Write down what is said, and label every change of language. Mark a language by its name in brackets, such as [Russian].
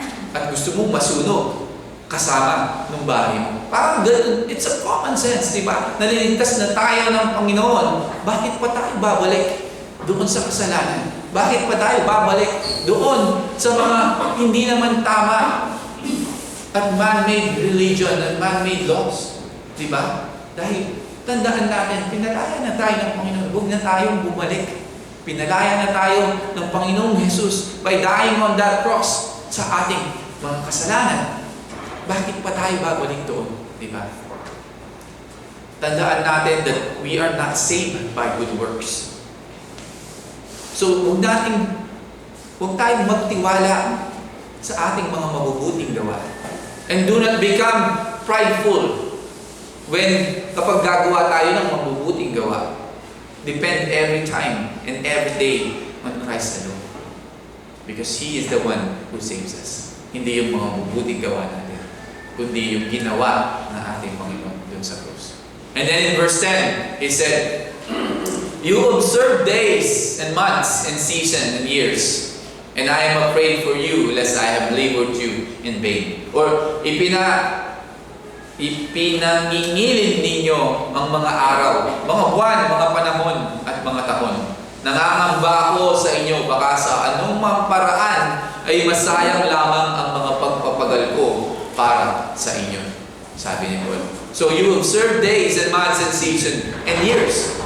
[Filipino] At gusto mong masunog kasama ng bahay mo. Parang ganun, [English] it's a common sense, [Filipino] diba? Naliligtas na tayo ng Panginoon. Bakit pa tayo babalik doon sa kasalanan? Bakit pa tayo babalik doon sa mga hindi naman tama at [English] man-made religion [Filipino] at [English] man-made laws? [Filipino] Diba? Dahil tandaan natin, pinalaya na tayo ng Panginoon. Huwag na tayong bumalik. Pinalaya na tayo ng Panginoong Jesus [English] by dying on that cross [Filipino] sa ating mga kasalanan. Bakit pa tayo babalik doon? Diba? Tandaan natin [English] that we are not saved by good works. [Filipino] So, huwag tayong magtiwala sa ating mga mabubuting gawa. [English] And do not become prideful [Filipino] kapag gagawa tayo ng mabubuting gawa. [English] Depend every time and every day on Christ alone. Because He is the one who saves us. [Filipino] Hindi yung mga mabubuting gawa natin, kundi yung ginawa ng ating Panginoon dun sa krus. [English] And then in verse 10, He said, you observe days and months and seasons and years, and I am afraid for you lest I have labored you in vain. [Filipino] Or ipinangingilin ninyo ang mga araw, mga buwan, mga panahon at mga taon. Nangangamba ako sa inyo baka sa anumang paraan ay masayang lamang ang mga pagpapagal ko para sa inyo. Sabi ni Paul. [English] So you observe days and months and seasons and years.